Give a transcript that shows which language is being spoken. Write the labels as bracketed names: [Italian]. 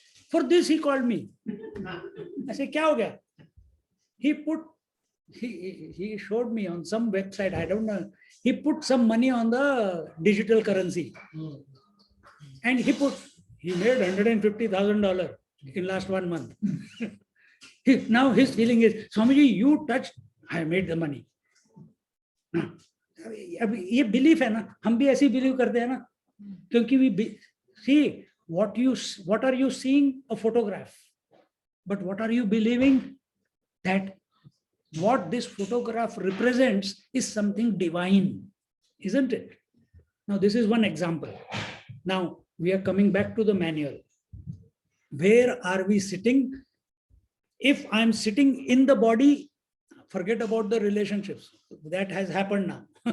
[English] For this, he called me. I said, [Hindi] kya ho gaya? [English] He showed me on some website, I don't know. He put some money on the digital currency. And he made $150,000 in last 1 month. Now his feeling is, Swamiji, you touched, I made the money. [Hindi] ये belief है ना, हम भी ऐसी believe करते हैं ना, क्योंकि [English] we see what are you seeing? A photograph, but what are you believing? That what this photograph represents is something divine, isn't it? Now this is one example. Now we are coming back to the manual. Where are we sitting? If I'm sitting in the body, forget about the relationships. That has happened now.